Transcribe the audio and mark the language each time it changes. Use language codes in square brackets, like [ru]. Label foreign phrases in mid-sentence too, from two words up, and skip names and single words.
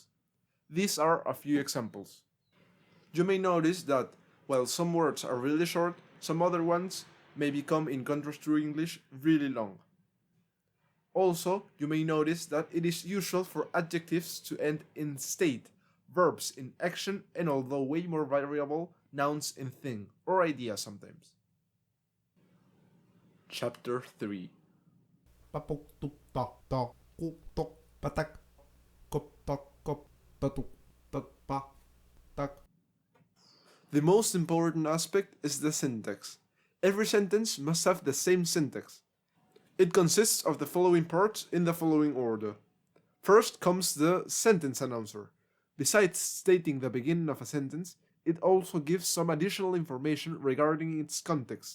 [en] These are a few examples. You may notice that while some words are really short, some other ones may become, in contrast to English, really long. Also, you may notice that it is usual for adjectives to end in state, verbs in action, and although way more variable, nouns in thing or idea sometimes. Chapter 3. Papuk tuk tok tok kuk tok patak kop tok kop patuk tok pa tak. The most important aspect is the syntax. Every sentence must have the same syntax. It consists of the following parts in the following order. First comes the sentence announcer. Besides stating the beginning of a sentence, it also gives some additional information regarding its context.